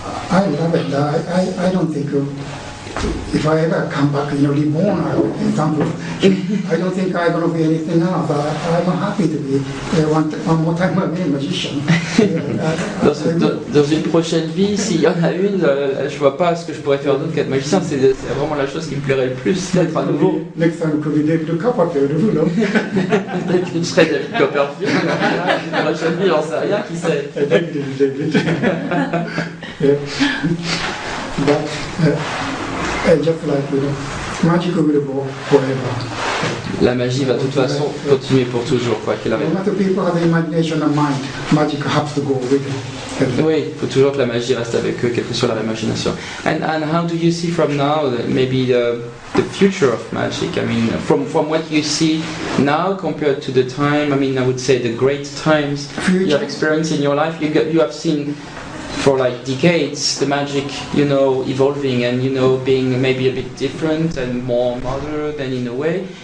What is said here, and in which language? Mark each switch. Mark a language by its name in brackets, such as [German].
[English] I love it. I don't think if I ever come back, you know, reborn or example, I don't think I'm going to be anything else. I'm happy to be one more time a magician. [French] Dans une prochaine vie, s'il y en a une, je vois pas ce que je pourrais faire d'autre qu'être magicien. C'est vraiment la chose qui me plairait le plus, d'être à nouveau. [English] Next time could be David Copperfield, you know. [French] Peut-être que je serais David Copperfield. Une prochaine vie, j'en sais rien, qui sait. [English] David. Yeah. But just like, you know, magic will go forever. [French] La magie va de toute façon continuer pour toujours, quoi qu'il arrive. [English] No matter people have imagination and mind, magic has to go with it. [French] Oui, il faut toujours que la magie reste avec eux, quelle que soit leur imagination. [English] And how do you see from now maybe the future of magic? I mean, from what you see now compared to the time, I mean, I would say the great times you have experienced in your life. You have seen for like decades the magic, you know, evolving and, you know, being maybe a bit different and more modern than in a way.